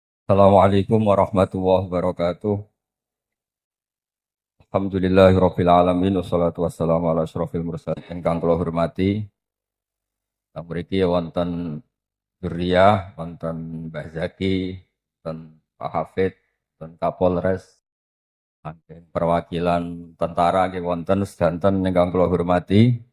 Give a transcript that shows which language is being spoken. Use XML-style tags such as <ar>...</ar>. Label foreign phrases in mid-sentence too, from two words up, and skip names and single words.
<ar>السلام عليكم ورحمة الله وبركاته الحمد لله رب العالمين والصلاة والسلام على أشرف المرسلين.</ar> <jv>Ingkang kula hormati, mriki wonten Dzurriyah, wonten Mbah Zaki, wonten Pak Hafid, wonten Kapolres, saking perwakilan tentara nggih wonten sedanten ingkang kula hormati.</jv>